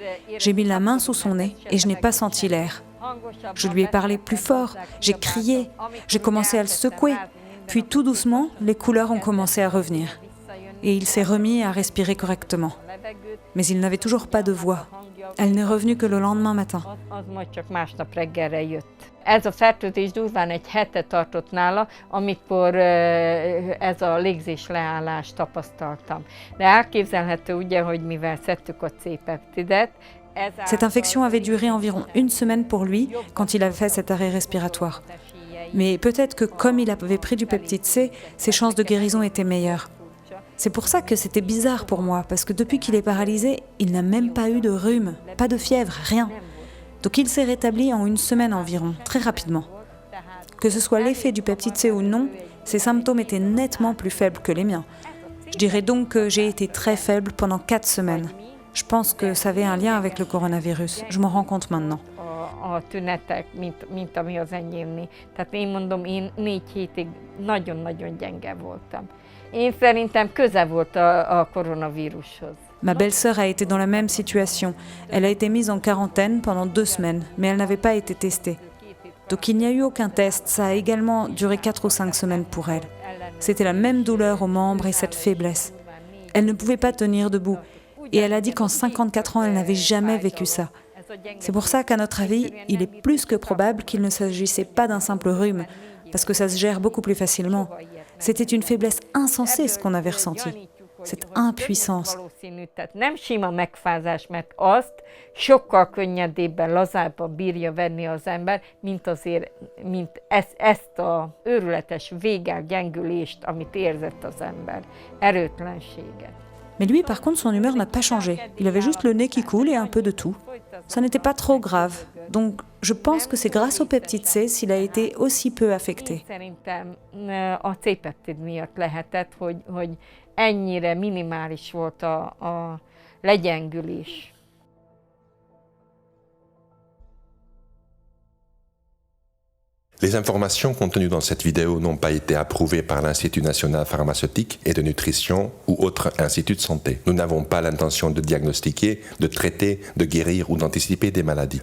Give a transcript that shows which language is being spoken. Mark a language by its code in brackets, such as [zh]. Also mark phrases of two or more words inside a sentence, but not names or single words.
[fr] J'ai mis la main sous son nez et je n'ai pas senti l'air. Je lui ai parlé plus fort, j'ai crié, j'ai commencé à le secouer. Puis tout doucement, les couleurs ont commencé à revenir. Et il s'est remis à respirer correctement. Mais il n'avait toujours pas de voix. Elle n'est revenue que le lendemain matin. [hu] Ez a fertőzés durván egy hete tartott nála, amikor ez a légzésleállást tapasztaltam. De elképzelhető ugye, hogy mivel szedtük a C-peptidet, [fr] Cette infection avait duré environ une semaine pour lui quand il avait fait cet arrêt respiratoire. Mais peut-être que comme il avait pris du peptide C, ses chances de guérison étaient meilleures. C'est pour ça que c'était bizarre pour moi, parce que depuis qu'il est paralysé, il n'a même pas eu de rhume, pas de fièvre, rien. Donc il s'est rétabli en une semaine environ, très rapidement. Que ce soit l'effet du peptide C ou non, ses symptômes étaient nettement plus faibles que les miens. Je dirais donc que j'ai été très faible pendant 4 semaines. Je pense que ça avait un lien avec le coronavirus, je m'en rends compte maintenant. [hu] A tünetek, mint ami az enyémné. Tehát én mondom, én 4 hétig nagyon-nagyon gyenge voltam. Én szerintem köze volt a koronavírushoz. [fr] Ma belle-sœur a été dans la même situation. Elle a été mise en quarantaine pendant 2 semaines, mais elle n'avait pas été testée. Donc il n'y a eu aucun test, ça a également duré 4 ou 5 semaines pour elle. C'était la même douleur aux membres et cette faiblesse. Elle ne pouvait pas tenir debout. Et elle a dit qu'en 54 ans, elle n'avait jamais vécu ça. C'est pour ça qu'à notre avis, il est plus que probable qu'il ne s'agissait pas d'un simple rhume, parce que ça se gère beaucoup plus facilement. C'était une faiblesse insensée ce qu'on avait ressenti, cette impuissance. [hu] Tehát nem sima megfázás, mert azt sokkal könnyedébben, lazábban bírja venni az ember, mint ezt a őrületes végelgyengülést, amit érzett az ember, erőtlenséget. [fr] Mais lui, par contre, son humeur n'a pas changé. Il avait juste le nez qui coule et un peu de tout. Ça n'était pas trop grave. Donc, je pense que c'est grâce au peptide C s'il a été aussi peu affecté. [hu] Szerintem a C-peptid miatt lehetett, hogy ennyire minimális volt a legyengülés. [fr] Les informations contenues dans cette vidéo n'ont pas été approuvées par l'Institut national pharmaceutique et de nutrition ou autre institut de santé. Nous n'avons pas l'intention de diagnostiquer, de traiter, de guérir ou d'anticiper des maladies.